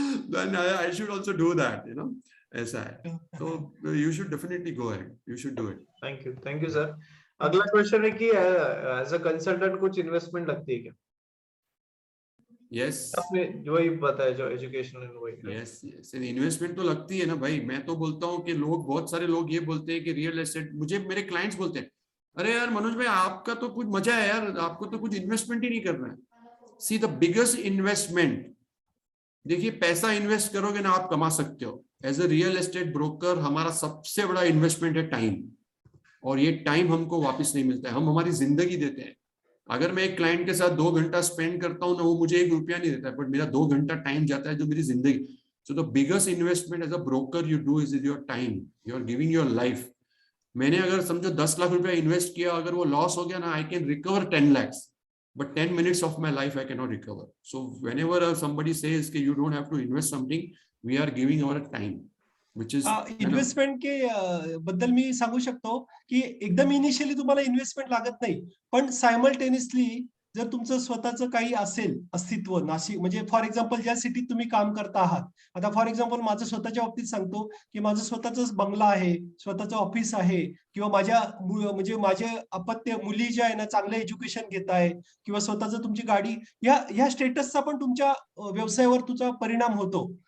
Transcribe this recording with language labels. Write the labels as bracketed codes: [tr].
[en] Then I should also do that, [hi] ऐसा है. तो [en] you should definitely go ahead. You should do it. Thank you sir. [hi] अगला question है कि as a consultant कुछ investment लगती है क्या? [en] Yes. [hi] आपने जो ही बताया, जो एजुकेशनल वही. यस इन्वेस्टमेंट तो लगती है ना भाई. मैं तो बोलता हूँ कि बहुत सारे लोग ये बोलते हैं कि रियल एस्टेट, मुझे मेरे क्लाइंट्स बोलते हैं, अरे यार मनोज भाई आपका तो कुछ मजा है यार, आपको तो कुछ इन्वेस्टमेंट ही नहीं करना है. [en] see the biggest investment, [hi] देखिए पैसा इन्वेस्ट करोगे ना आप कमा सकते हो. As a real estate broker हमारा सबसे बड़ा इन्वेस्टमेंट है टाइम, और ये टाइम हमको वापस नहीं मिलता है. हम हमारी जिंदगी देते हैं. अगर मैं एक क्लाइंट के साथ 2 घंटा स्पेंड करता हूँ ना, वो मुझे 1 रुपया नहीं देता है, बट मेरा 2 घंटा टाइम जाता है जो मेरी जिंदगी. [en] So the biggest investment as a broker you do is your time. You are giving your life. [hi] मैंने अगर समझो 10 लाख रुपया इन्वेस्ट किया, अगर वो लॉस हो गया ना, [en] I can recover 10 lakhs, but 10 minutes of my life I cannot recover. So whenever somebody says that you don't have to invest something, we are giving our time, which is [mr] investment के बद्दल मी सांगू शकतो की एकदम initially तुम्हाला investment लागत नाही, पण simultaneously जर तुमचं स्वतःचं काही असेल अस्तित्व, नाशिक म्हणजे फॉर एक्झाम्पल ज्या सिटीत तुम्ही काम करता आहात, आता फॉर एक्झाम्पल माझं स्वतःच्या बाबतीत सांगतो की माझं स्वतःच बंगला आहे, स्वतःचं ऑफिस आहे, किंवा माझ्या म्हणजे माझे अपत्य मुली ज्या आहे ना चांगलं एज्युकेशन घेत आहे, किंवा स्वतःच तुमची गाडी, ह्या स्टेटसचा पण तुमच्या व्यवसायावर तुझा परिणाम होतो.